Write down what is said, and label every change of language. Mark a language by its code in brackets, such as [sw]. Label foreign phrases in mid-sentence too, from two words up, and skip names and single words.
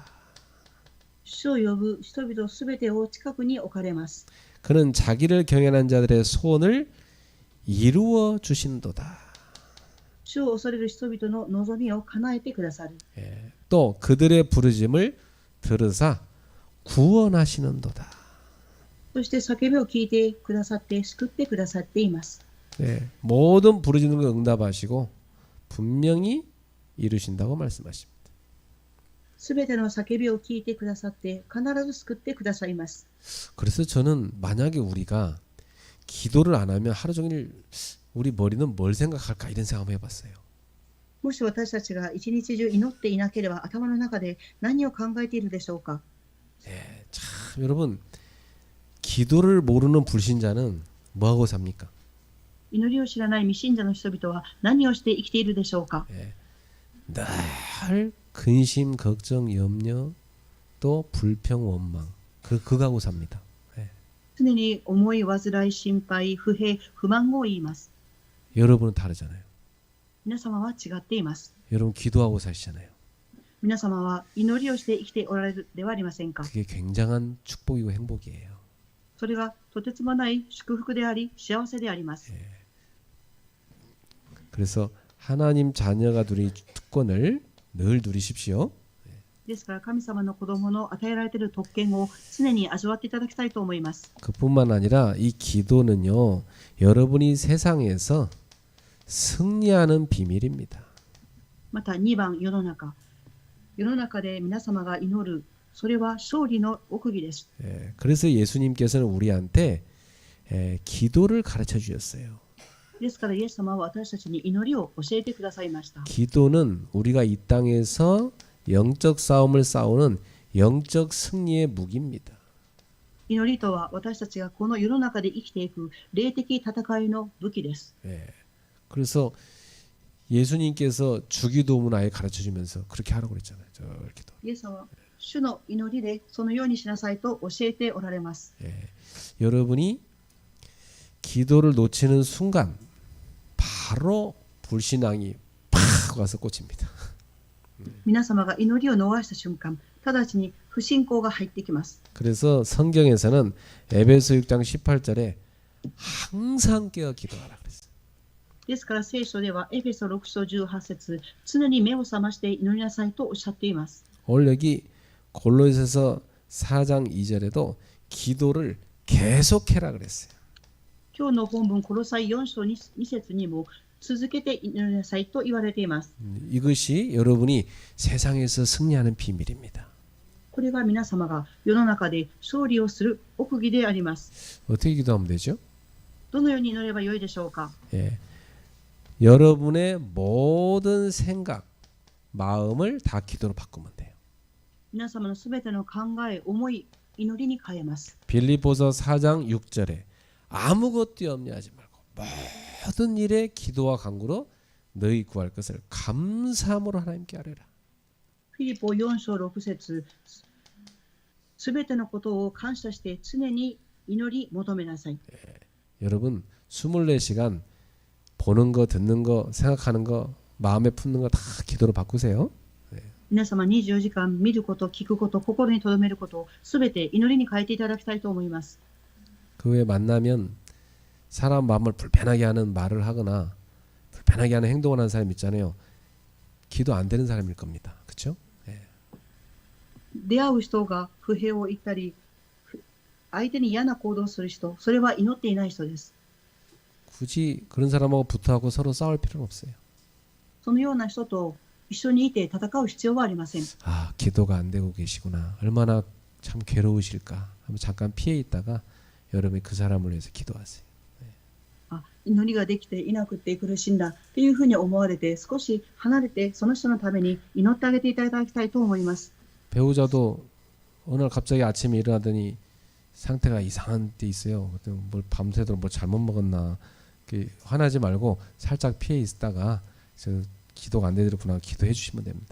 [ja] 主を呼ぶ人々すべてを近くに置かれます。 [ko] 그는 자기를 경외하는 자들의 소원을 이루어 주신도다. [ja] 主を恐れる人々の望みを叶えてくださる。 [ko] 또 그들의 부르짐을 들으사 구원하시는도다. [ja] そして叫びを聞いてくださって救ってくださっています。 [ko] 모든 부르짖는 걸 응답하시고 분명히 이루신다고 말씀하십니다. [ja] すべての叫びを聞いてくださって必ず救ってくださいます。 [ko] 그래서 저는 만약에 우리가 기도를 안 하면 하루 종일 우리 머리는 뭘 생각할까 이런 생각을 해봤어요. [ja] もし私たちが一日中祈っていなければ頭の中で何を考えているでしょうか。 [ko] 참 여러분, 기도를 모르는 불신자는 뭐하고 삽니까? [ja] 祈りを知らない未信者の人々は何をして生きているでしょうか。 [ko] 늘 근심, 걱정, 염려, 또 불평, 원망 그거하고 삽니다. [ja] 常に思い、煩い、心配、不平、不満を言います。 [ko] 여러분은 다르잖아요. [ja] 皆様は違っています。 [ko] 여러분 기도하고 사시잖아요. [ja] 皆様は祈りをして生きておられるではありませんか。 [ko] 그게 굉장한 축복이고 행복이에요. [ja] それがとてつもない祝福であり幸せであります。 [ko] 그래서 하나님 자녀가 누릴 특권을 늘 누리십시오. [ja] ですから神様の子供の与えられている特権を常に味わっていただきたいと思います。 [ko] 그뿐만 아니라 이 기도는요, 여러분이 세상에서 승리하는 비밀입니다. [ja] また2番、世の中。世の中で皆様が祈る。それは勝利の奥義です。 [ko] 예, 그래서 예수님께서는 우리한테 기도를 가르쳐 주셨어요. [ja] ですから、イエス様は私たちに祈りを教えてくださいました。 [ko] 기도는 우리가 이 땅에서 영적 싸움을 싸우는 영적 승리의 무기입니다. [ja] 祈りとは私たちがこの世の中で生きていく霊的戦いの武器です。 [ko] 예, 그래서 예수님께서 주기도문 아예 가르쳐 주면서 그렇게 하라고 그랬잖아요. 저기도. [ja] イエス様は主の祈りでそのようにしなさいと教えておられます。 [ko] 예, 여러분이 기도를 놓치는 순간 바로 불신앙이 팍 와서 꽂힙니다. [ja] 皆様が祈りを逃した瞬間、直ちに不信仰が入ってきます。 [ko] 그래서 성경에서는 에베소 6장 18절에 항상 깨어 기도하라 그랬어요. [ja] ですから聖書ではエフェソ6章18節、常に目を覚まして祈りなさいとおっしゃっています。 [ko] 오늘 여기 골로새서 4장 2절에도 기도를 계속해라 그랬어요. [ja] 今日の本文コロサイ4章 2節にも続けて祈りなさいと言われています。 [ko] 이것이 여러분이 세상에서 승리하는 비밀입니다. [ja] これが皆様が世の中で勝利をする奥義であります。 [ko] 어떻게 기도하면 되죠? [ja] どのように祈ればよいでしょうか。 [ko] 예. 여러분의 모든 생각, 마음을 다 기도로 바꾸면 돼요. [ja] 皆様のすべての考え、思い、祈りに変えます。 [ko] 빌립보서 4장 6절에 아무것도 염려하지 말고 모든 일에 기도와 간구로 너희 구할 것을 감사함으로 하나님께 아뢰라. [ja] フィリポ4章6節、すべてのことを感謝して常に祈り求めなさい。 [ko] 여러분 24시간 보는 거, 듣는 거, 생각하는 거, 마음에 품는 거 다 기도로 바꾸세요. [ja] 皆様24時間見ること、聞くこと、心に留めること、すべて祈りに変えていただきたいと思います。 [ko] 그 외에 만나면 사람 마음을 불편하게 하는 말을 하거나 불편하게 하는 행동을 하는 사람 있잖아요. 기도 안 되는 사람일 겁니다. 그렇죠? [ja] 出会う人が不平を言ったり、相手に嫌な行動をする人、それは祈っていない人です。 [ko] 굳이 그런 사람하고 붙어하고 서로 싸울 필요는 없어요. [ja] そのような人と一緒にいて戦う必要はありません。 [ko] 아, 기도가 안 되고 계시구나. 얼마나 참 괴로우실까. 한번 잠깐 피해 있다가 여러분이 그 사람을 위해서 기도하세요. [ja] 祈りができていなくて苦しんだっていうふうに思われて、少し離れてその人のために祈ってあげていただきたいと思います。 [ko] 배우자도 어느 날 갑자기 아침에 일어나더니 상태가 이상한 때 있어요. 뭘 밤새도록 뭐 잘못 먹었나. 화나지 말고 살짝 피해 있다가 저 기도가 안 되더구나 기도해 주시면 됩니다.